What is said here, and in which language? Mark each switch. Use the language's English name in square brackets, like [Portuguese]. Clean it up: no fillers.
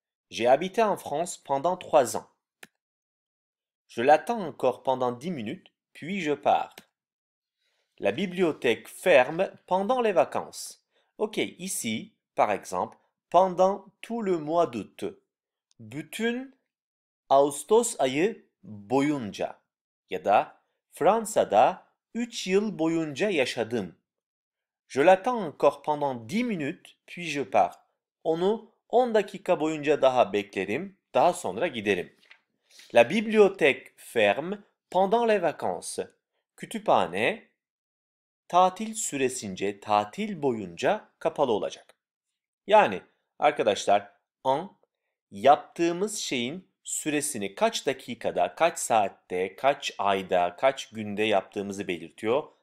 [French] J'ai habité en France pendant 3 ans. Je l'attends encore pendant 10 minutes, puis je pars. La bibliothèque ferme pendant les vacances. Ok, ici, par exemple, pendant tout le mois d'août. [Turkish] Bütün Ağustos ayı boyunca ya da Fransa'da 3 yıl boyunca yaşadım. [French] Je l'attends encore pendant 10 minutes, puis je pars. [Turkish] Onu 10 dakika boyunca daha beklerim, daha sonra giderim. [French] La bibliothèque ferme pendant les vacances. [Turkish] Kütüphane tatil süresince, tatil boyunca kapalı olacak. Yani arkadaşlar an yaptığımız şeyin süresini kaç dakikada, kaç saatte, kaç ayda, kaç günde yaptığımızı belirtiyor.